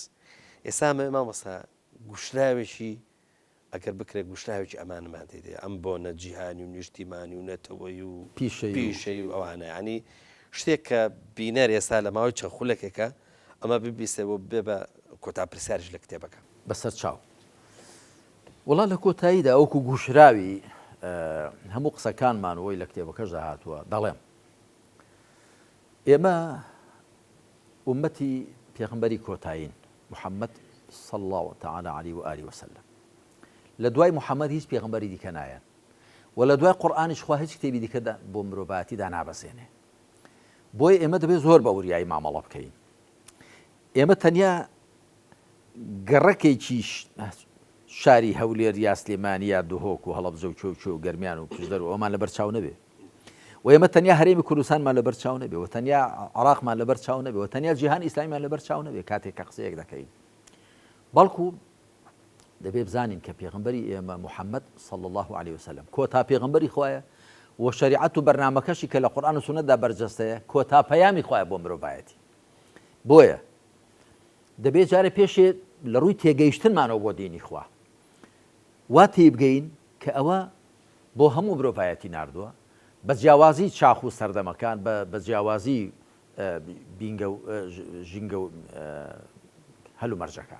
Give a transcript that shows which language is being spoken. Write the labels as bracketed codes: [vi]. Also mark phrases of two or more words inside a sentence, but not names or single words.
[ckb] ئێستا مامۆستا گوشراوێکی ئەگەر بکرێت گوشراوێکی ئەمانمان تێدێ ئەم بۆنە جیهانی و نیشتیمانی و نەتەوەی و پیشەی و ئەوانە ینی شتێک کە بینەر ئێستا لە ماوەی چەند خولەکێکە ئەمە ببیستەوە بێ بە کۆتا پرسیارش لە کتێبەکە بەسەر چاو. وڵا لە کۆتاییدا ئەوکو گوشراوی هەموو قسەکانمانەوەی لە کتێبەکەشدا هاتووە دەڵێم ئێمە ئومەتی پێغمبەری کۆتایین محەممەد [ar] صلى الله تعالى عليه وآله وسلم [ckb] لە دوای محەممەد هیچ پێغمبەری دیکە نایەن و لە دوای قورئانیش خوا هیچ کتێبی دیکە بۆ مرۆڤایەتیدا نابەسێنێ. بۆیە ئێمە دەبێت زۆر بە وریایی مامەڵە بکەین. ئێمە تەنیا گەڕەکێکی شاری هەولێر یا سلێمانی یا دوهۆک و هەڵەبجە و چۆ و گەرمیان و پشدەر و ئەومان لەبەر چاو نەبێ و ئێمە تەنیا هەرێمی کوردستانمان لەبەر چاو نەبێ و تەنیا عێراقمان لەبەر چاو نەبێ و تەنیا جیهانی ئیسلامیمان لەبەر چاو نەبێ کاتێک کە قسەیەک دەکەین. بەڵکو دەبێ بزانین کە پێغمبەری ئێمە محەممەد [ar] صلى الله عليه وسلم [ckb] کۆتا پێغمبەری خوایە و شەریعەت و بەرنامەکەشی کە لە قورئان و سونەتدا بەرجەستەیە کۆتا پەیامی خوایە بۆ مرۆڤایەتی. بۆیە دەبێت جارێ پێشێ لە ڕووی تێگەیشتنمانەوە بۆ دینی خوا وا تێبگەین کە ئەوە بۆ هەموو مرۆڤایەتی ناردووە بە جیاوازی چاخ و سەردەمەکان بە جیاوازی بینگە و ژینگە و هەلو مەرجەکان.